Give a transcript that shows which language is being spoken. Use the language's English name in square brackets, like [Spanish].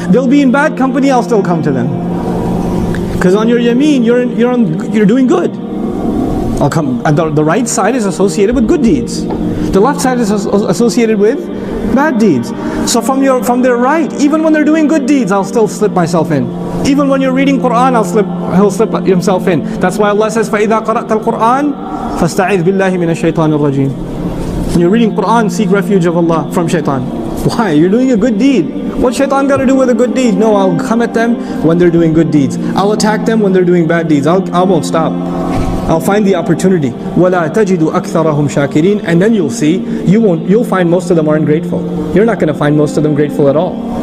[English] They'll be in bad company, I'll still come to them. Because on your yameen, you're doing good. I'll come. And the right side is associated with good deeds. The left side is associated with bad deeds. So from their right, even when they're doing good deeds, I'll still slip myself in. Even when you're reading Quran, he'll slip himself in. That's why Allah says, [Arabic] فَإِذَا قَرَأْتَ الْقُرْآنَ فَاسْتَعِذْ بِاللَّهِ مِنَ الشَّيْطَانِ الرَّجِيمِ. [English] When you're reading Quran, seek refuge of Allah from shaitan. Why? You're doing a good deed. What shaitan got to do with a good deed? No, I'll come at them when they're doing good deeds. I'll attack them when they're doing bad deeds. I won't stop. I'll find the opportunity. [Arabic] وَلَا تَجِدُ أَكْثَرَهُمْ شَاكِرِينَ. [English] And then you'll see, you'll find most of them aren't grateful. You're not going to find most of them grateful at all.